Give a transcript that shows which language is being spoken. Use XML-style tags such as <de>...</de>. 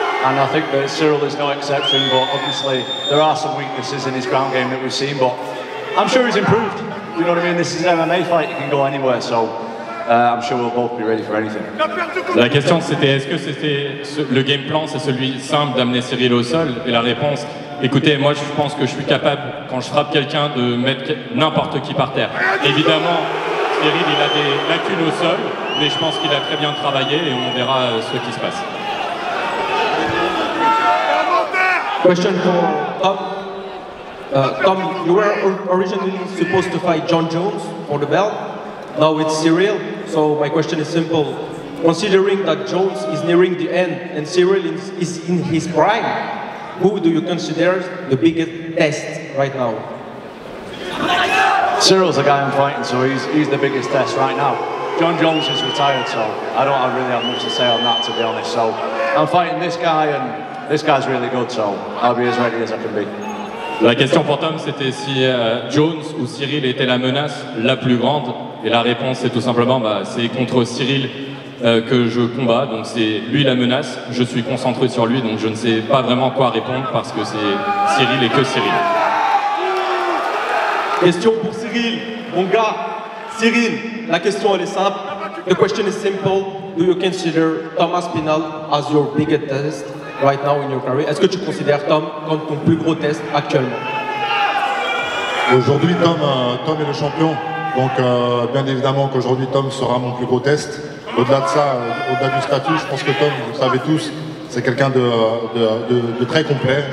<en>And I think that Ciryl is no exception, but obviously there are some weaknesses in his ground game that we've seen, but I'm sure he's improved. You know what I mean? This is an MMA fight, you can go anywhere, so I'm sure we'll both be ready for anything.</en> <fr>La question c'était, est-ce que c'était le game plan, c'est celui simple d'amener Ciryl au sol? Et la réponse, écoutez, moi je pense que je suis capable, quand je frappe quelqu'un, de mettre n'importe qui par terre. Évidemment, Ciryl il a des lacunes au sol, mais je pense qu'il a très bien travaillé et on verra ce qui se passe.</fr> <en>Question for Tom. Tom, you were originally supposed to fight John Jones for the belt. Now it's Ciryl. So my question is simple. Considering that Jones is nearing the end and Ciryl is in his prime, who do you consider the biggest test right now? Cyryl's the guy I'm fighting, so he's the biggest test right now. John Jones is retired, so I don't really have much to say on that, to be honest. So I'm fighting this guy, and this guy's really good, so I'll be as ready as I can be.</en> <fr>La question pour Tom, c'était si Jones ou Ciryl était la menace la plus grande. Et la réponse, c'est tout simplement, c'est contre Ciryl que je combats. Donc c'est lui la menace, je suis concentré sur lui, donc je ne sais pas vraiment quoi répondre parce que c'est Ciryl et que Ciryl. Question pour Ciryl, mon gars. Ciryl, la question elle est simple.</fr> <en>The question is simple. Do you consider Tom Aspinall as your biggest test right now in your career?</en> <fr>Est-ce que tu considères Tom comme ton plus gros test actuellement? Aujourd'hui, Tom est le champion. Donc, bien évidemment qu'aujourd'hui, Tom sera mon plus gros test. Au-delà de ça, au-delà du statut, je pense que Tom, vous le savez tous, c'est quelqu'un de très complet.</fr>